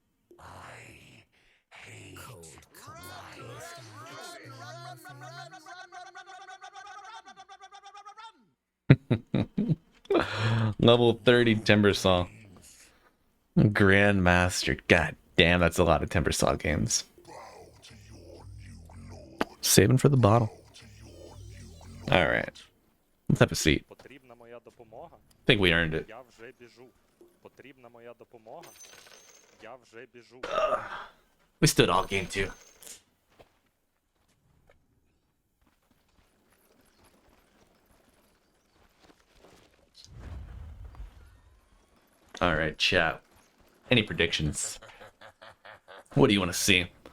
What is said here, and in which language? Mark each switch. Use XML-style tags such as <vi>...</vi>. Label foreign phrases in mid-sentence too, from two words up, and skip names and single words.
<en>Level 30 Timbersaw. Grandmaster. God damn, that's a lot of Timbersaw games. Saving for the bottle. Alright. Let's have a seat.</en> <uk>Потрібна моя допомога.</uk> <en>I think we earned it.</en> <uk>Я вже біжу. Потрібна моя допомога. Я вже біжу.</uk> <en>We stood all game 2. Alright, chat. Any predictions? What do you want to see?</en>